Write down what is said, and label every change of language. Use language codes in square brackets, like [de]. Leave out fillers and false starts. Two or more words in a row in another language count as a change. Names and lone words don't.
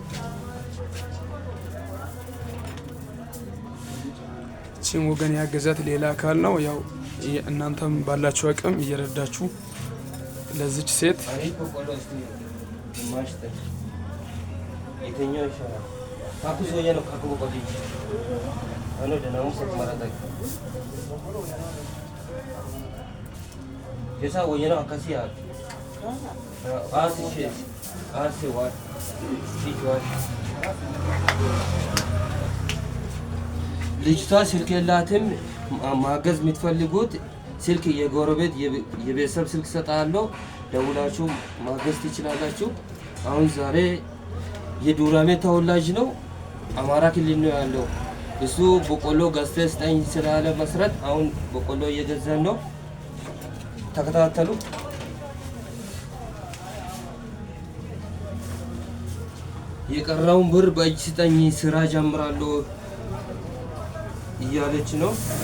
[am] እቺን ወገን ያገዛት ሌላ አካል ነው። ያው እናንተም ባላችሁ አቅም እየረዳችሁ ለዚች ሴት Esa woyena akasi ya. Asi what? ልጅቷ ስልክ የላትም። ማገዝ የምትፈልጉት ስልክ የጎረቤት የቤተሰብ ስልክ ሰጣለሁ፣ ደውላችሁ ማገዝ ትችላላችሁ። አሁን ዛሬ የዱራሜ ተወላጅ ነው፣ አማራ ክልል ነው ያለው። እሱ በቆሎ ገዝተህ ስጠኝ ስላለ መሰረት አሁን በቆሎ እየገዛን ነው። ተከታተሉ። የቀረውን ብር በእጅ ስጠኝ ስራ ጀምራለሁ እያለች ነው።